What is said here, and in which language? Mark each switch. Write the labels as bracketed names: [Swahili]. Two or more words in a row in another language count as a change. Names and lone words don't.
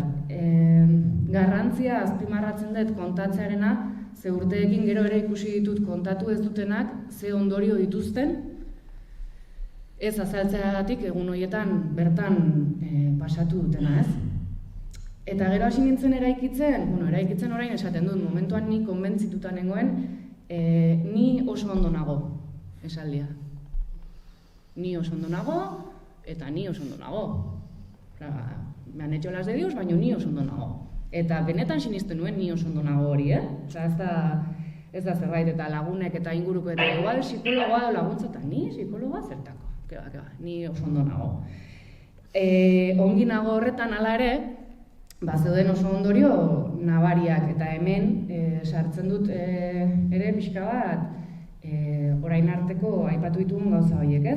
[Basque] Garrantzia azpimarratzen dut kontatzearena, ze urteekin gero ere ikusi ditut kontatu ez dutenak, ze ondorio dituzten, ez azaltzeagatik egun horietan bertan pasatu dutena, ez? Eta gero hasi nintzen eraikitzen orain esaten dut, momentuan ni konbentzituta nengoen, ni oso ondo nago, esaldia. Ni oso ondo nago, eta ni oso ondo nago. [Spanish] Me han hecho las de Dios, [Basque] baina ni oso ondo nago. Eta benetan sinisten nuen ni oso ondo nago hori, ez da zerbait eta lagunek eta inguruko eta igual psikologoa edo laguntza eta ni psikologoa zertako. Keba, ni oso ondo nago. Ongi nago horretan hala ere, zeuden oso ondorio nabariak eta hemen sartzen dut ere pixka bat orain arteko aipatu ditugun gauza horiek, ez?